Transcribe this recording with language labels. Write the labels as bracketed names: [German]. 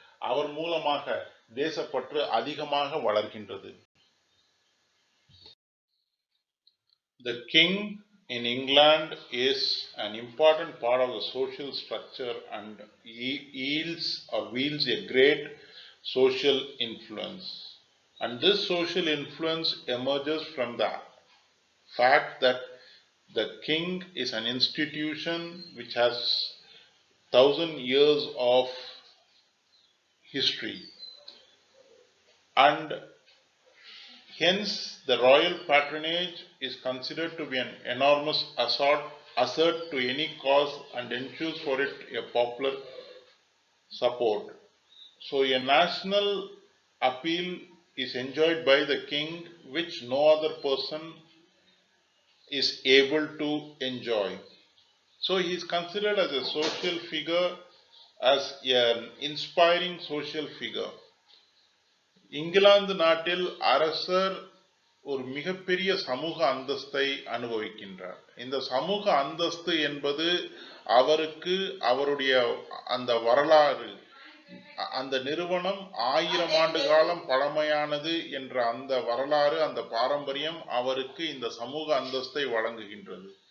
[Tamil] அவர் மூலமாக தேசப்பற்று அதிகமாக வளர்கின்றது. [English] The king in England is an important part of the social structure and wields a great social influence. And this social influence emerges from the fact that the king is an institution which has 1,000 years of history, and hence the royal patronage is considered to be an enormous asset to any cause and ensures for it a popular support. So a national appeal is enjoyed by the king which no other person is able to enjoy. So he is considered as a social figure, as an inspiring social figure. [Tamil] England நாட்டில் அரசர் ஒரு மிகப்பெரிய சமூக அந்தஸ்தை அனுபவிக்கின்றார். இந்த சமூக அந்தஸ்து என்பது அவருக்கு அவருடைய அந்த வரலாறு, அந்த நிறுவனம் 1000 ஆண்டு காலம் பழமையானது என்ற அந்த வரலாறு, அந்த பாரம்பரியம் அவருக்கு இந்த சமூக அந்தஸ்தை வழங்குகின்றது.